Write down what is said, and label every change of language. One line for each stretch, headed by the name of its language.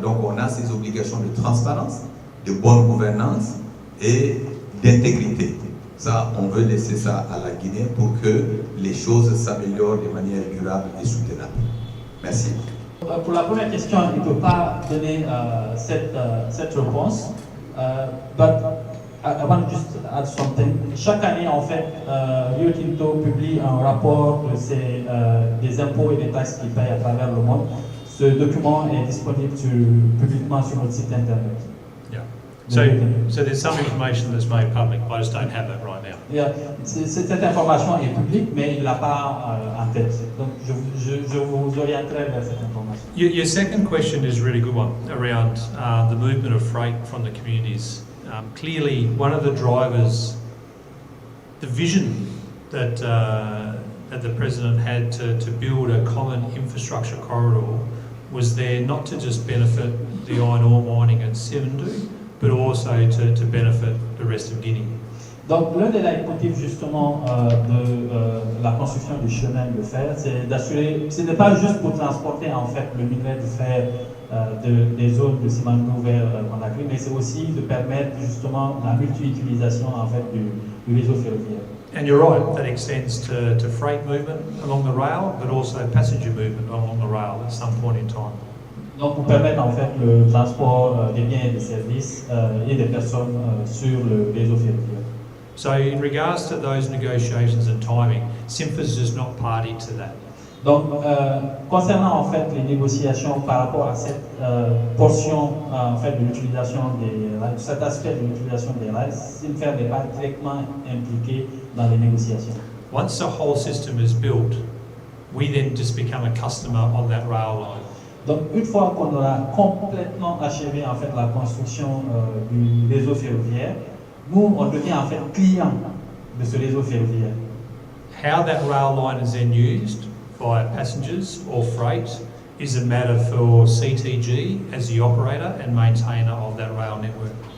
French: Donc on a ces obligations de transparence, de bonne gouvernance et d'intégrité. Ça, on veut laisser ça à la Guinée pour que les choses s'améliorent de manière durable et soutenable. Merci. Pour la première question, il ne peut pas donner cette réponse.
English: But I want to just add something.
French: Chaque année, en fait, Rio Tinto publie un rapport des impôts et des taxes qu'il paye à travers le monde. Ce document est disponible publiquement sur notre site internet.
English: Yeah. So there's some information that's made public. I just don't have that right now. Yeah.
French: Cette information est publique, mais il ne l'a pas en tête. Donc, je vous orienterai vers cette information.
English: Your second question is a really good one around the movement of freight from the communities. Clearly, one of the drivers, the vision that the President had to build a common infrastructure corridor was there not to just benefit the iron ore mining at Simandou, but also to benefit the rest of Guinea.
French: Donc l'un des leitmotifs justement de la construction du chemin de fer, c'est d'assurer, ce n'est pas juste pour transporter en fait le minerai de fer des zones de Simandou vers Conakry, mais c'est aussi de permettre justement la multi-utilisation en fait du réseau ferroviaire.
English: And you're right, that extends to freight movement along the rail, but also passenger movement along the rail at some point in time.
French: Donc pour permettre en fait le transport des biens et des services et des personnes sur le réseau ferroviaire.
English: So in regards to those negotiations and timing, SIMFA's just not party to that.
French: Donc concernant en fait les négociations par rapport à cette portion en fait de l'utilisation des rails, cet aspect de l'utilisation des rails, SIMFA n'est pas directement impliqué dans les négociations.
English: Once the whole system is built, we then just become a customer on that rail line.
French: Donc une fois qu'on aura complètement achevé en fait la construction du réseau ferroviaire, nous on devient en fait client de ce réseau ferroviaire.
English: How that rail line is then used by passengers or freight is a matter for CTG as the operator and maintainer of that rail network.